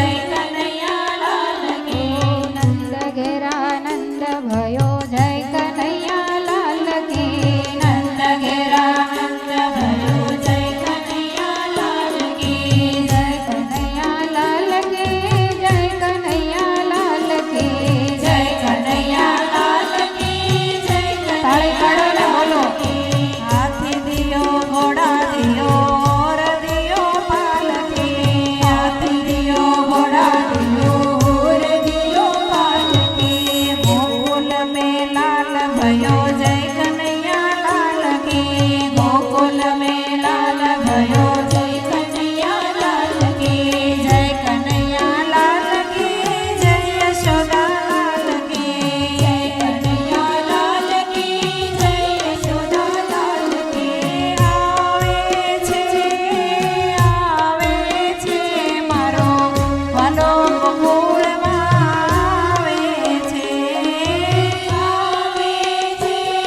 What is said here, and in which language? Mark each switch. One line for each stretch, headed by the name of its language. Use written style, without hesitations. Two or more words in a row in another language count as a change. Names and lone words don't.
Hindi: कनैया लाल के, नंद घेरा नंद भयो जय कनैया लाल के, नंद घेरा नंद भयो जय कनैया लाल के, जय कनैया लाल के, जय कनैया लाल के, जय कनैया लाल के, जय
Gujarati: તાળી પાડો ને બોલો.
Hindi: हाथी दियो घोड़ा दियो और दियो पालकी, हाथी दियो घोड़ा दियो और दियो पालकी, गोकुल में लाल भयो जय कन्हैया लाल की, गोकुल में लाल भयो जय कन्हैया लाल की, जय कन्हैया लाल की, जय यशोदा लाल की, जय कन्हैया लाल की, जय यशोदा लाल की.
Gujarati: આવે છે મારો વાલો ગોકુળમાં આવે છે, આવે છે